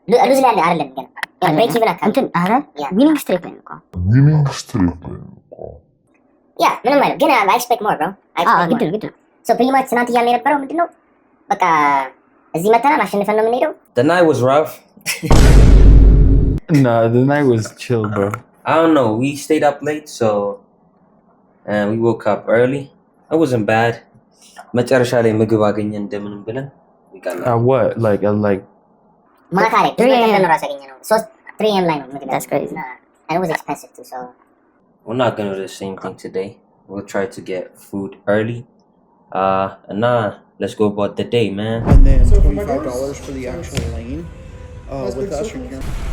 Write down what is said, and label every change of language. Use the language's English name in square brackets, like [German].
[Amharic] ሉዝ ላይ አይደለም ግን [English] ብሬክ ኢቭን አካውንት [Amharic] አረ [English] ዊኒንግ ስትሪፕ [Amharic] ነው እኮ [English] ዊኒንግ ስትሪፕ [Amharic] ያ ምንም አይደለም ግን [English] አይ ኤክስፔክት ሞር ብሮ [Amharic] ግድ ነው [English] ሶ ፕሪቲ ማች [Amharic] ትናንት እያልን የነበረው ምንድነው በቃ እዚህ መተናል አሸንፈን ነው የምንሄደው። [English] The night was rough. Nah, the night was chill, bro. I don't know. We stayed up late, so we woke up early. It wasn't bad. [Amharic] መጨረሻ ላይ ምግብ አገኘን እንደምንም ብለን [English] what? Like [Amharic] ማታ ላይ 3 AM ነው ራስ ያገኘነው 3 AM ላይ ነው ምግብ። [English] That's crazy. And it was expensive too, so we're not going to do the same thing today. We'll try to get food early. And let's go about the day, man. And then $25 for the actual lane. With us, you're here.